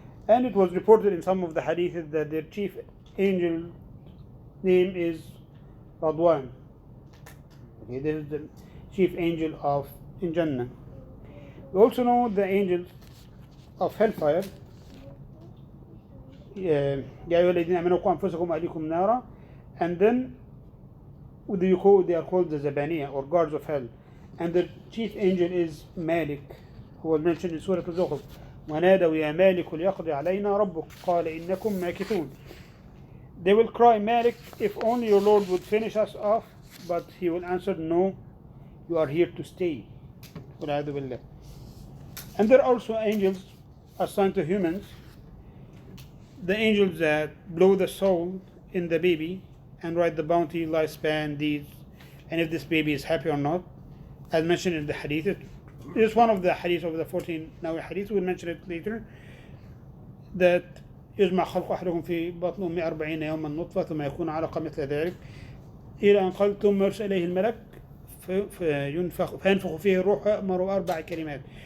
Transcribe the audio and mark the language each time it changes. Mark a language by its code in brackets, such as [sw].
[en] And it was reported in some of the hadiths that their chief angel name is Radwan. Okay, this is the chief angel in Jannah. We also know the angels of hellfire. [ar] يا أيها الذين آمنوا قوا أنفسكم وأهليكم نارا. [en] And then they are called the Zabaniya, or guards of hell. And the chief angel is Malik, who was mentioned in Surah Al-Zukhruf. [ar] وَنَادَوْا يَا مَالِكُ لِيَقْضِ عَلَيْنَا رَبُّكَ قَالَ إِنَّكُمْ مَاكِثُونَ. [en] They will cry, Malik, if only your Lord would finish us off, but he will answer, no, you are here to stay. And there are also angels assigned to humans, the angels that blow the soul in the baby and write the bounty, lifespan, deeds, and if this baby is happy or not, as mentioned in the hadith. It is one of the hadiths of the 14 Nawawi hadith. We'll mention it later. [ar] That يجمع خلق أحدكم في بطن أمه 40 يوما نطفة ثم يكون علقة مثل ذلك إلى أن قال ثم يرسل إليه الملك فينفخ فيه الروح ويأمر 4 كلمات.